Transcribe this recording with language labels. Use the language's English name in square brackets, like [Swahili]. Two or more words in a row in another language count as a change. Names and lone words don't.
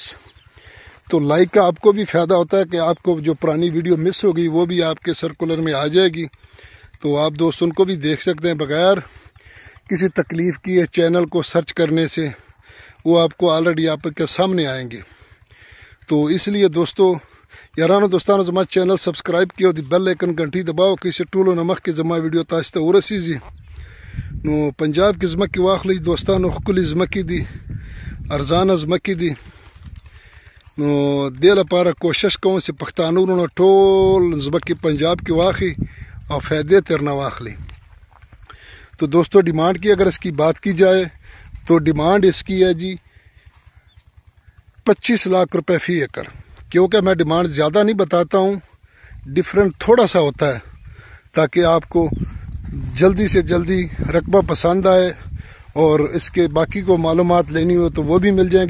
[Urdu] تو لائک کا آپ کو بھی فائدہ ہوتا ہے کہ آپ کو جو پرانی ویڈیو مس ہو گئی وہ بھی آپ کے سرکولر میں آ جائے گی، تو آپ دوست ان کو بھی دیکھ سکتے ہیں بغیر کسی تکلیف کی چینل کو سرچ کرنے سے، وہ آپ کو آلریڈی آپ کے سامنے آئیں گے۔ تو اس لیے دوستو [Pashto] یارانو دوستانو زما چینل سبسکرائب کیو، [English] the bell icon [Urdu] گھنٹی دباؤ کہ اسے [Pashto] ټولو نه مخکې زما ویډیو تاسو ته ورسیږي۔ نو پنجاب کې ځمکې واخلئ دوستانو، ښکلې ځمکې دي، ارزانه ځمکې دي، نو دې لپاره کوشش کوم چې پښتانه وروڼه ټول ځمکې پنجاب کې واخلي او فائدې ترنه واخلي۔ [Urdu] تو دوستو ڈیمانڈ کی اگر اس کی بات کی جائے تو ڈیمانڈ اس کی ہے جی 25 لاکھ روپے فی ایکڑ، کیونکہ میں ڈیمانڈ زیادہ نہیں بتاتا ہوں، ڈیفرنٹ تھوڑا سا ہوتا ہے تاکہ آپ کو جلدی سے جلدی رقبہ پسند آئے، اور اس کے باقی کو معلومات لینی ہو تو وہ بھی مل جائیں گے۔